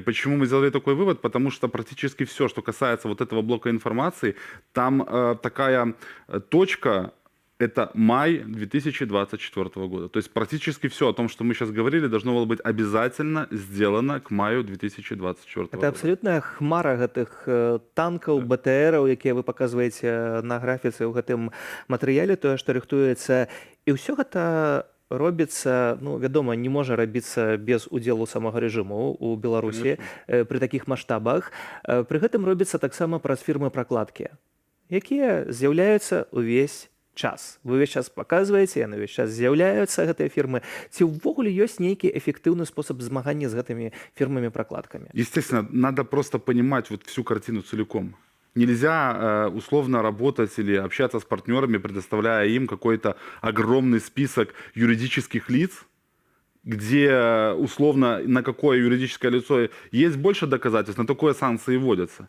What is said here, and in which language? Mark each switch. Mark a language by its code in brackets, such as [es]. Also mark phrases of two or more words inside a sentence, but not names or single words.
[ru] Почему мы сделали такой вывод? Потому что практически все, что касается вот этого блока информации, там такая точка, это май 2024 года. То есть практически все о том, что мы сейчас говорили, должно было быть обязательно сделано к маю 2024 года. Это абсолютная [be] хмара гэтых танкаў, БТРаў, якія вы паказваеце на графіцы ў гэтым матэрыяле, тое, што рыхтуецца. І ўсё гэта робіцца, ну, вядома, не можа рабіцца без удзелу самога рэжыму ў Беларусі пры такіх маштабах. Пры гэтым робіцца таксама праз фірмы пракладкі, якія з'яўляюцца ўвесь час. Вы ўвесь час паказваеце, яны ўвесь час з'яўляюцца, гэтыя фірмы. Ці ўвогуле ёсць нейкі эфектыўны спосаб змагання з гэтымі фірмамі-пракладкамі? [ru] Естественно, надо просто понимать вот всю картину целиком. Нельзя условно работать или общаться с партнерами, предоставляя им какой-то огромный список юридических лиц, где условно на какое юридическое лицо есть больше доказательств, на такое санкции вводятся.